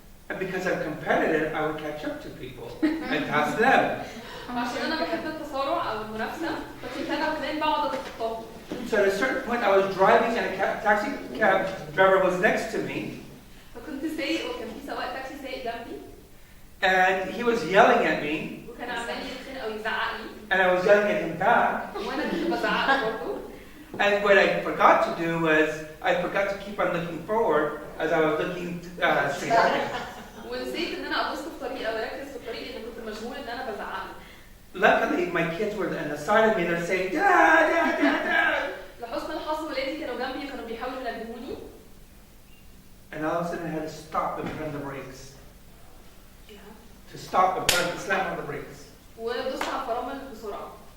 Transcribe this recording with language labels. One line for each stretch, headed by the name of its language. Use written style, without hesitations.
English: And because I'm competitive, I would catch up to people and pass them.
Arabic: عشان انا بحب التسارع او المنافسه فكنت انا كمان بقعد اتخطاهم.
English: So at a certain point, I was driving and a taxi cab driver was next to me.
Arabic: فكنت سايق وكان في سواق تاكسي سايق جنبي.
English: And he was yelling at me.
Arabic: وكان عمال يتخانق او يزعق لي.
English: And I was yelling at him back.
Arabic: وانا كنت بزعق له برضه.
English: And what I forgot to do was I forgot to keep on looking forward as I was looking straight ahead.
Arabic: ونسيت ان انا ابص في الطريق او اركز في الطريق لان كنت مشغول ان انا بزعق له.
English: Luckily, my kids were on the side of me. They're saying, "Dad, Dad, Dad, Dad."
Arabic: لحسن الحظ ولادي كانوا جنبي وكانوا بيحاولوا ينبهوني.
English: And all of a sudden, I had to stop and put on the brakes. To stop and put on the slam on the brakes.
Arabic: ودوست على الفرامل بسرعه.